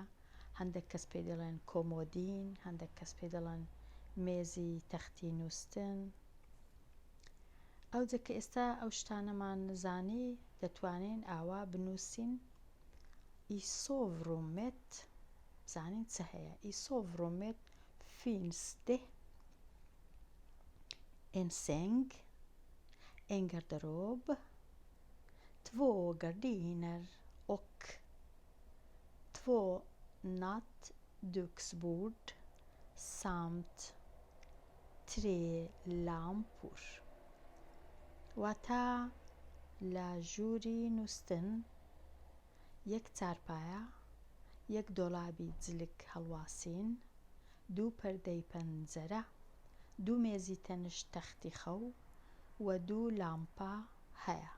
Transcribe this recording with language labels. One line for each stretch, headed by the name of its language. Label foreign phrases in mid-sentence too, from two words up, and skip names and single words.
Central Kurdish: هەندێک کەس پێی دەڵێن کۆمۆدین، هەندێک کەس پێی دەڵێن مێزی تەختی نووستن. ئەوجا کە ئێستا ئەو شتانەمان نزانی دەتوانین ئاوا بنووسین
Swedish: i sovrummet.
Central Kurdish: زانین چه هەیە؟
Swedish: i sovrummet finns det en säng, en garderob, 2 gardiner och 2 nattduksbord samt 3 lampor.
Central Kurdish: واتە لە ژووری نووستن 1 چارپایە، 1 دۆڵابی جلک هەڵواسین، 2 پەردەی پەنجەرە، 2 مێزی تەنیشت تەختی خەو و 2 لامپا هەیە.